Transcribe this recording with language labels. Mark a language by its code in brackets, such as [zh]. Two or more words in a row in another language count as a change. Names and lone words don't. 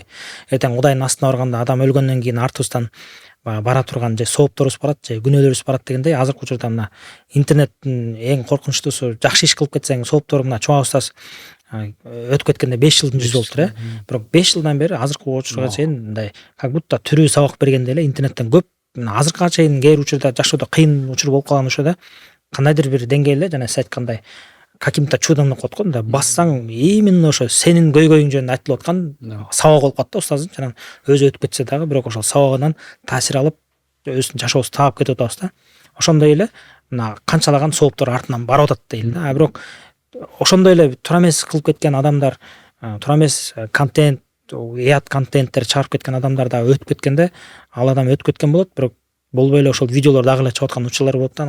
[ky] Эртең Кудайдын астына барганда адам өлгөндөн кийин артыбыздан бара турган же соопторубуз барат, же күнөөлөрүбүз барат дегендей, азыркы учурда мына интернеттин эң коркунучтуусу жакшы иш кылып кетсең сооптору мына чуба устаз өтүп кеткенде 5 жылдын жүзү болуптур бирок 5 жылдан бери азыркы учурга чейин мындай [ru] как будто [ky] тирүү сабак бергенде эле интернеттен көп азыркыга чейин кээ бир учурда жашоодо кыйын учур болуп калган учурда кандайдыр бир деңгээлде жана сиз айткандай [ru] каким-то чудом [ky] деп коет го, мындай бассаң именно ошо сенин көйгөйүң жөнүндө айтылып аткан сабак болуп калат да устаздын. Жана өзү өтүп кетсе дагы бирок ошол сабагынан таасир алып өзүбүздүн жашообузду таап кетип атабыз да. Ошондой эле мына канчалаган сооптор артынан барып атат дейли да. Бирок ошондой эле туура эмес кылып кеткен адамдар, туура эмес контент, уят контенттер чыгарып кеткен адамдар дагы өтүп кеткенде ал адам өтүп кеткен болот, бирок болбой эле ошол видеолор дагы эле чыгып аткан учурлар болот да.